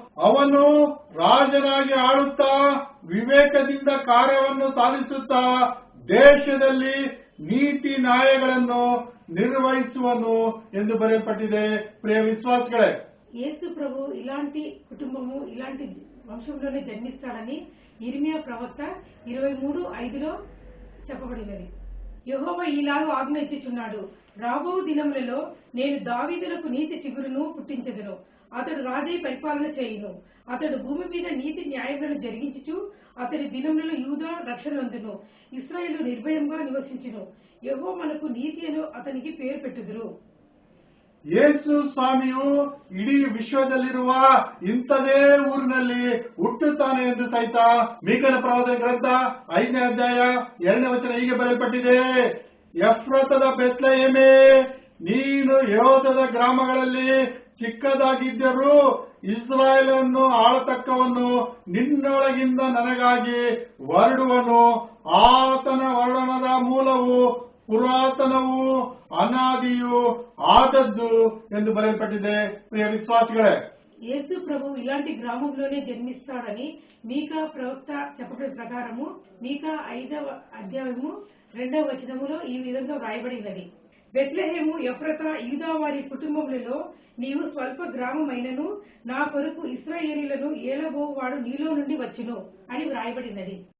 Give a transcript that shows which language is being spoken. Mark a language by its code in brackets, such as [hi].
[kn] ಅವನು ರಾಜನಾಗಿ ಆಳುತ್ತಾ ವಿವೇಕದಿಂದ ಕಾರ್ಯವನ್ನು ಸಾಧಿಸುತ್ತಾ ದೇಶದಲ್ಲಿ ನೀತಿ ನ್ಯಾಯಗಳನ್ನು ನಿರ್ವಹಿಸುವನು ಎಂದು ಬರೆಯಲ್ಪಟ್ಟಿದೆ. ಪ್ರಿಯ ವಿಶ್ವಾಸಿಗಳೇ, [te] యేసు ప్రభు ఇలాంటి కుటుంబము ఇలాంటి వంశంలోనే జన్మిస్తాడని ఇర్మియా ప్రవక్త 23:5లో చెప్పబడినది. యెహోవా ఈలాగు ఆజ్ఞ ఇచ్చుచున్నాడు, రాబో దినములలో నేను దావీదులకు నీతి చిగురును పుట్టించెదను. అతడు రాజై పరిపాలన చేయును. అతడు భూమి మీద నీతి న్యాయములను జరిగించుచు అతడి దినములలో యూదా రక్షణనందును, ఇశ్రాయేలు నిర్భయంగా నివసించును. యెహోవా మనకు నీతి అని అతనికి పేరు పెట్టుదురు. [kn] ಯೇಸು ಸ್ವಾಮಿಯು ಇಡೀ ವಿಶ್ವದಲ್ಲಿರುವ ಇಂಥದೇ ಊರಿನಲ್ಲಿ ಹುಟ್ಟುತ್ತಾನೆ ಎಂದು ಸಹಿತ ಮೀಕನ ಪ್ರವಾದನ ಗ್ರಂಥ 5ನೇ ಅಧ್ಯಾಯ 2ನೇ ವಚನ ಹೀಗೆ ಬರೆಯಲ್ಪಟ್ಟಿದೆ. ಎಫ್ರಾತದ ಬೆತ್ಲೆಹೇಮೇ, ನೀನು ಯೆಹೂದದ ಗ್ರಾಮಗಳಲ್ಲಿ ಚಿಕ್ಕದಾಗಿದ್ದರೂ ಇಸ್ರಾಯೇಲನ್ನು ಆಳತಕ್ಕವನು ನಿನ್ನೊಳಗಿಂದ ನನಗಾಗಿ ಹೊರಡುವನು. ಆತನ ವರ್ಣನದ ಮೂಲವು ಪುರಾತನವೂ ಅನಾದಿಯೂ ಆದದ್ದು ಎಂದು ಬರೆಯಲ್ಪಟ್ಟಿದೆ. ಪ್ರಿಯ ವಿಶ್ವಾಸಿಗಳೇ, [te] యేసు ప్రభు ఇలాంటి గ్రామంలోనే జన్మిస్తాడని మీకా ప్రవక్త చెప్పబడిన ప్రకారము మీకా 5వ అధ్యాయము 2వ వచనములో ఈ విధంగా వ్రాయబడినది. బెత్లెహేము ఎఫ్రాతా యూదా వారి కుటుంబములలో నీవు స్వల్ప గ్రామమైనను నా కొరకు ఇశ్రాయేలీయులను ఏలబోవాడు నీలో నుండి వచ్చును అని వ్రాయబడినది.